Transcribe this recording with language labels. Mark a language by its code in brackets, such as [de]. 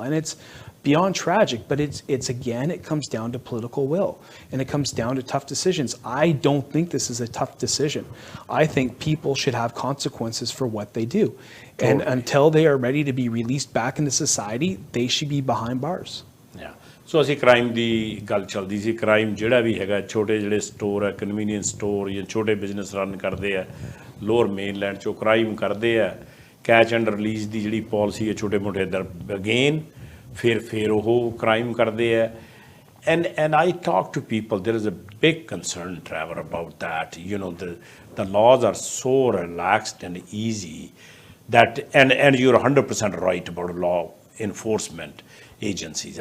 [en] And it's beyond tragic, but it's again, it comes down to political will, and it comes down to tough decisions. I don't think this is a tough decision. I think people should have consequences for what they do. And until they are ready to be released back into society, they should be behind bars. Yeah. [pa] ਸੋ ਅਸੀਂ crime ਦੀ ਗੱਲ ਚੱਲਦੀ ਸੀ crime ਜਿਹੜਾ ਵੀ ਹੈਗਾ ਛੋਟੇ ਜਿਹੜੇ store ਹੈ convenience store ਜਾਂ ਛੋਟੇ ਬਿਜ਼ਨਸ ਰਨ ਕਰਦੇ ਆ ਲੋਅਰ ਮੇਨਲੈਂਡ 'ਚੋਂ ਕ੍ਰਾਈਮ ਕਰਦੇ ਆ ਕੈਚ ਐਂਡ ਰਿਲੀਜ਼ ਦੀ ਜਿਹੜੀ ਪਾਲਿਸੀ ਹੈ ਛੋਟੇ ਮੋਟੇ ਦਰ ਅਗੇਨ ਫਿਰ ਉਹ ਕ੍ਰਾਈਮ ਕਰਦੇ ਆ [en] and I talk to people, there is a big concern, Trevor, about that. You know, the laws are so relaxed and easy that, and you're 100% right about law enforcement agencies.